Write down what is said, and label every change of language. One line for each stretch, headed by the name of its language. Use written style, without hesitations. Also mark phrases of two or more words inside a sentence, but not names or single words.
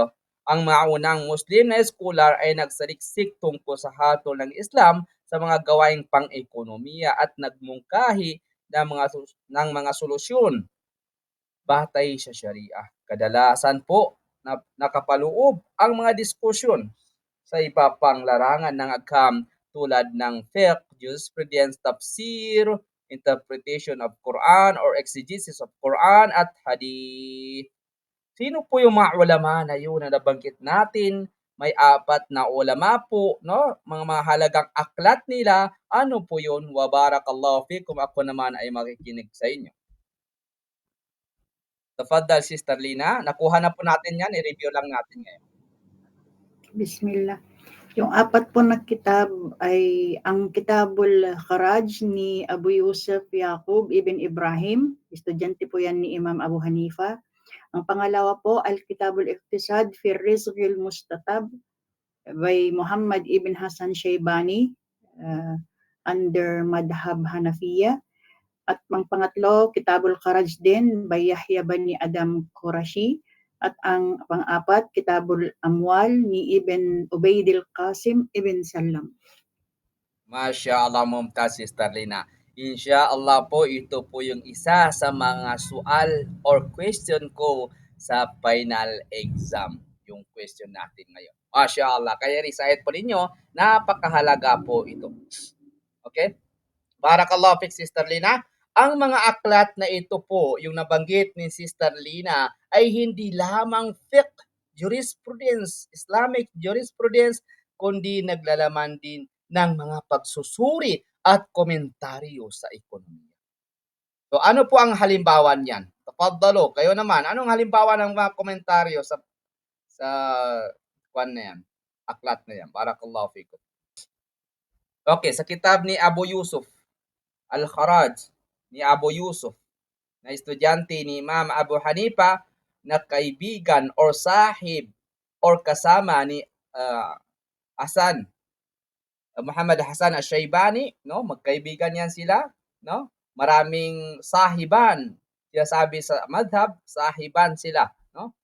Filipino: Ang mga unang Muslim na scholar ay nagsaliksik tungkol sa hatol ng Islam sa mga gawaing pang-ekonomiya at nagmungkahi ng mga solusyon batay sa Sharia. Kadalasan po nakapaloob ang mga diskusyon sa iba pang larangan ng agham tulad ng fiqh, jurisprudence, tafsir,
English: interpretation of Quran or exegesis of Quran
Filipino: at hadith. Sino po yung mga ulama na yun na nabanggit natin? May apat na ulama po, no? Mga mahalagang aklat nila. Ano po yun?
Arabic: وبارك الله فيكم.
Filipino: Ako naman ay makikinig sa inyo. Tafadhal, Sister Lina. Nakuha na po natin yan. I-review lang natin ngayon. Bismillah. Yung apat po na kitab ay ang Kitabul Kharaj ni Abu Yusuf Yaqub ibn Ibrahim. Estudyante po yan ni Imam Abu Hanifa. Ang pangalawa po, Al-Kitabul Iqtisad fi Rizqil Mustatab by Muhammad ibn Hassan Shaybani under Madhab Hanafiya. At ang pangatlo, Kitabul Kharaj din by Yahya bani Adam Qurashi. At ang pang-apat, Kitabul Amwal ni Ibn Ubaidil Qasim Ibn Salam.
Arabic: ما شاء الله، ممتاز, Sister Lina.
Filipino: Insya-Allah po, ito po yung isa sa mga sual or question ko sa final exam. Yung question natin ngayon.
Arabic: ما شاء الله.
Filipino: Kaya recite po ninyo, napakahalaga po ito. Okay?
Arabic: بارك الله فيك,
Filipino: Sister Lina. Ang mga aklat na ito po, yung nabanggit ni Sister Lina, ay hindi lamang fiqh, jurisprudence,
English: Islamic jurisprudence,
Filipino: kundi naglalaman din ng mga pagsusuri at komentaryo sa ekonomiya. So ano po ang halimbawa niyan? Tafaddalo, kayo naman, anong halimbawa ng mga komentaryo sa kwan na yan? Aklat na yan.
Arabic: بارك الله فيكم.
Filipino: Okay, sa kitab ni Abu Yusuf Al-Kharaj ni Abu Yusuf na estudyante ni Imam Abu Hanifa na kaibigan or sahib or kasama ni Hasan Muhammad Hasan Al-Shaybani, no? Magkaibigan yan sila, no? Maraming sahiban. Sinasabi sa madhab, sahiban sila, no?